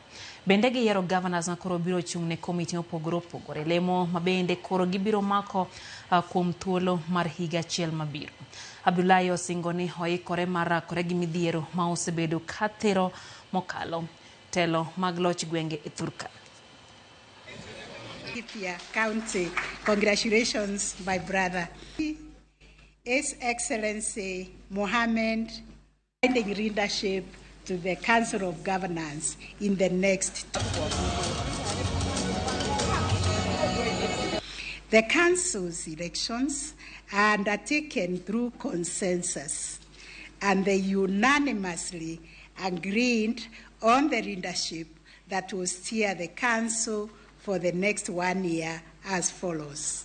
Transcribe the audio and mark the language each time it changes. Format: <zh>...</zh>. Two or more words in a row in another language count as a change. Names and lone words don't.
<luo>Bende giyiero gavanas ma koro biro chung' ne komiti mopogore opogore, lemo ma bende koro gibiro mako kuom thuolo mar higa achiel mabiro. Abdullahi osingo ni oikore mar rakore gi midhiero ma osebedo ka thiro mokalo telo mag loch gwenge e Thurka. County,</luo> <en>congratulations, my brother. His Excellency Mohammed, finding leadership to the Council of Governors in the next 12 months. The Council's elections are undertaken through consensus, and they unanimously agreed on the leadership that will steer the Council for the next 1 year as follows.</en>